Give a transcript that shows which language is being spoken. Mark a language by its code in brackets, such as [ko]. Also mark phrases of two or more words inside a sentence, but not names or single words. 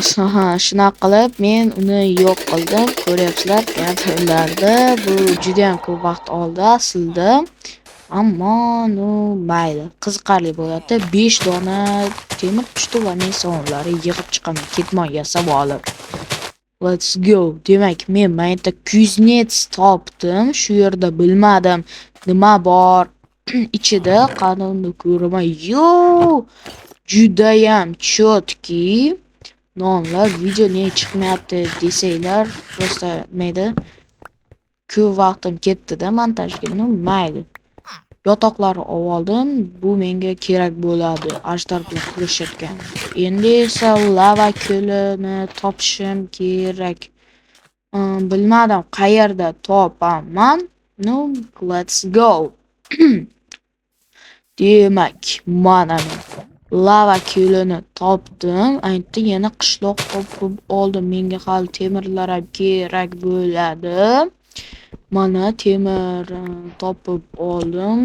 [uz] Shunaqa qilib men uni yo'q qildim. Ko'ryapsizlar, kadrlarda bu juda ham ko'p vaqt oldi aslida. Ammo mayli, qiziqarli bo'ladi. 5 dona temir tushdi va men sonlarni yig'ib chiqaman. Ketmon yasab olib. [en] Let's go. [uz] Demak, men mayda kuznets topdim. Shu yerda bilmadim nima bor ichida. Qanonni ko'raman. Judayam chotki nonlar. Video ne chiqmayapti desanglar, просто mayda ko'p vaqtim ketdi-da montajga. Mayli. Yotoqlarni oldim. Bu menga kerak bo'ladi. Ajdar bilan kurashayotgan. Endi esa lava ko'lini topishim kerak. Bilmadim qayerda topaman. [en] Let's go. [uz] Demak, mana men lava ko'lini topdim. Endi yana qishloq topib oldim. Menga hali temirlar ham kerak bo'ladi. Mana temir topib oldim.